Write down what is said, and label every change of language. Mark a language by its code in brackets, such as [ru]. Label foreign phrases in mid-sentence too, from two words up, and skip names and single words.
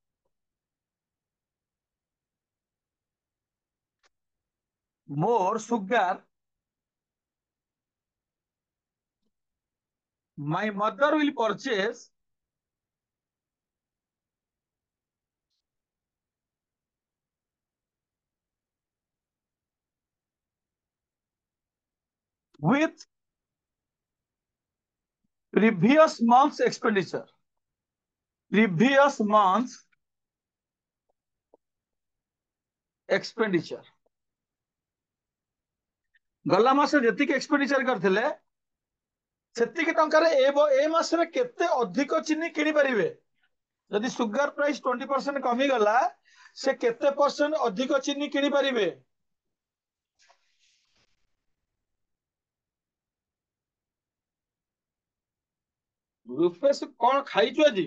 [en] sugar my mother will purchase with previous month's expenditure. Previous month's expenditure. [or] ଗଲା ମାସ ଯେତି କେ ଏକ୍ସପେଣ୍ଡିଚର କରିଥିଲେ ସେତି କେ ଟଙ୍କା ରେ ଏ ମାସ ରେ କେତେ ଅଧିକ ଚିନି କିଣି ପାରିବେ. ଯଦି [en] sugar price [or] 20% କମି ଗଲା ସେ କେତେ ପରସେଣ୍ଟ ଅଧିକ ଚିନି କିଣି ପାରିବେ. ରୂପେଶ କଣ ଖାଇଛୁ ଆଜି.